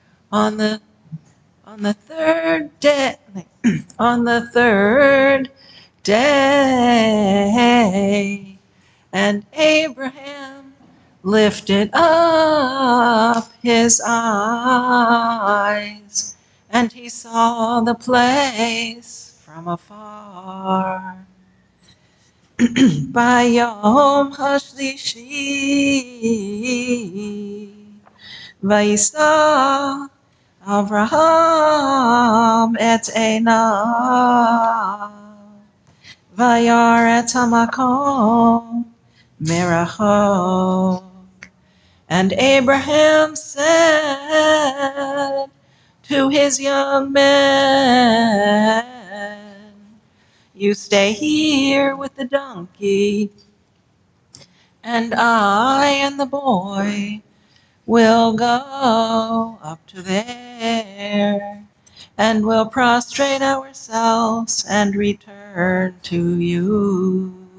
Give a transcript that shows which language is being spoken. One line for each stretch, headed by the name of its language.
English: On the third day, on the third day, and Abraham lifted up his eyes, and he saw the place from afar.
Hebrew: ביום השלישי וישא אברהם את עיניו וירא את המקום מרחוק.
English: And Abraham said to his young men, you stay here with the donkey, and I and the boy will go up to there, and will prostrate ourselves and return to you.